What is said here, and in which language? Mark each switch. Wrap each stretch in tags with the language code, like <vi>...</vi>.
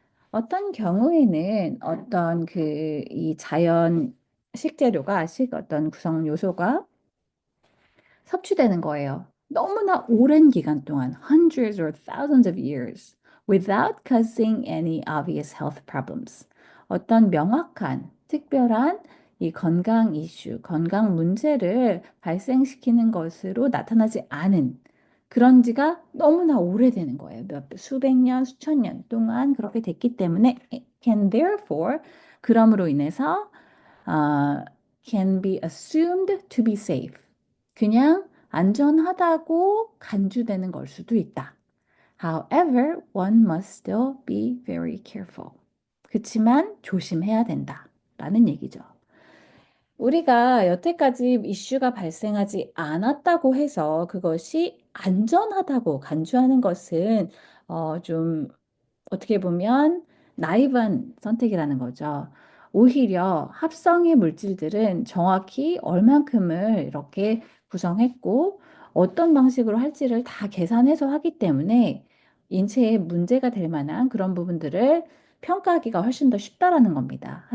<ko>어떤 경우에는 어떤 이 자연 식재료가 어떤 구성 요소가 섭취되는 거예요. 너무나 오랜 기간 동안,</ko> <en>hundreds or thousands of years, without causing any obvious health problems.</en> <ko>어떤 명확한, 특별한 이 건강 이슈, 건강 문제를 발생시키는 것으로 나타나지 않은 그런 지가 너무나 오래되는 거예요. 수백 년, 수천 년 동안 그렇게 됐기 때문에</ko> <en>can therefore</en> <ko>그럼으로 인해서 아,</ko> <en>can be assumed to be safe.</en> <ko>그냥 안전하다고 간주되는 걸 수도 있다.</ko> <en>However, one must still be very careful.</en> <ko>그치만 조심해야 된다. 라는 얘기죠. 우리가 여태까지 이슈가 발생하지 않았다고 해서 그것이 안전하다고 간주하는 것은 좀 어떻게 보면 나이브한 선택이라는 거죠. 오히려 합성의 물질들은 정확히 얼만큼을 이렇게 구성했고 어떤 방식으로 할지를 다 계산해서 하기 때문에 인체에 문제가 될 만한 그런 부분들을 평가하기가 훨씬 더 쉽다라는 겁니다.</ko>